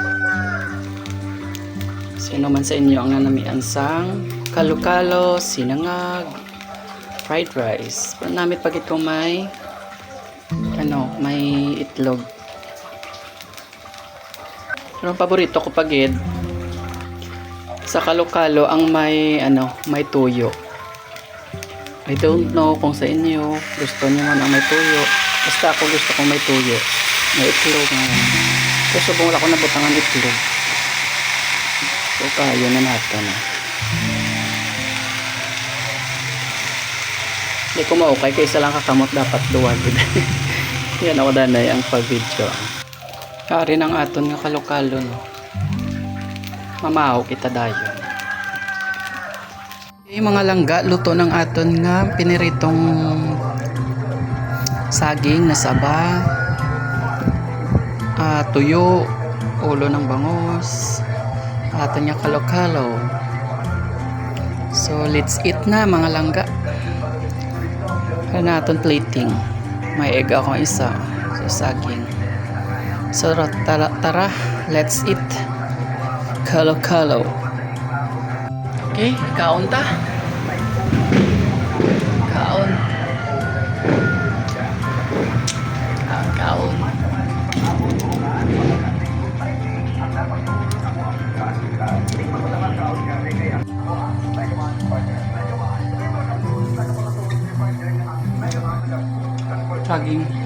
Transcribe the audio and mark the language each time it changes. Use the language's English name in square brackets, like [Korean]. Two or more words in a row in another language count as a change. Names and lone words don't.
[Hiligaynon] Sino man sa inyo ang nanamian sang kalokalo, sinangag, [English] fried rice. [Hiligaynon] Namit pag ito may itlog. Pero ang paborito ko pagid sa kalokalo ang may tuyo. [English] I don't know [Hiligaynon] kung sa inyo gusto niyo man ang may tuyo. Basta ako gusto kong may tuyo. May itlog nga. Kasi subong ako nabutangan itlog. So kaya na natin Hindi ko maukay kaysa lang kakamot dapat duwag. Yan ako danay ang pag-video. Kari ng aton nga kalokalo no. Mamahaw kita dayon. Mga langga, luto ng aton nga piniritong saging na saba, tuyo, ulo ng bangus, aton nga kalokalo. [English] So let's eat [Hiligaynon] na mga langga. Ano aton plating, may egg akong isa sa saging. So tara, [English] let's eat. [Hiligaynon] Kalo. Okay, kaon ta. Kaon. Kaon. Saging.